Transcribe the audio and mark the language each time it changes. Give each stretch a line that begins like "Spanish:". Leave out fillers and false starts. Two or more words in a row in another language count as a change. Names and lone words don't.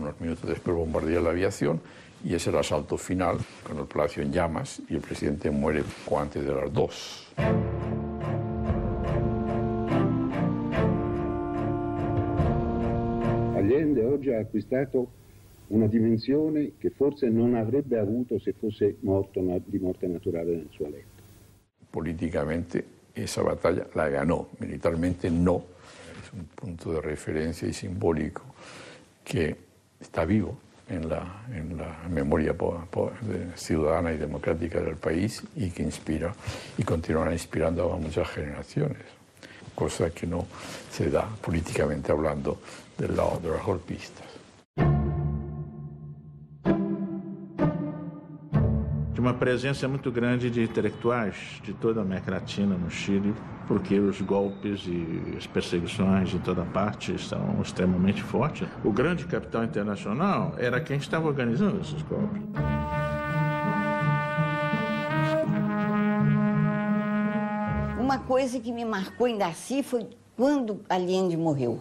Spanish: unos minutos después bombardear la aviación, y es el asalto final, con el palacio en llamas, y el presidente muere poco antes de las 2.
Italian: Allende oggi ha acquistato una dimensione che forse non avrebbe avuto se fosse morto di morte naturale nel suo letto.
Spanish: Políticamente, esa batalla la ganó, militarmente no. Es un punto de referencia y simbólico que está vivo en la memoria ciudadana y democrática del país y que inspira y continuará inspirando a muchas generaciones, cosa que no se da políticamente hablando del lado de los golpistas.
Portuguese: De uma presença muito grande de intelectuais de toda a América Latina no Chile, porque os golpes e as perseguições de toda parte estão extremamente fortes. O grande capital internacional era quem estava organizando esses golpes. Uma coisa que me marcou em Darcy foi quando Allende morreu.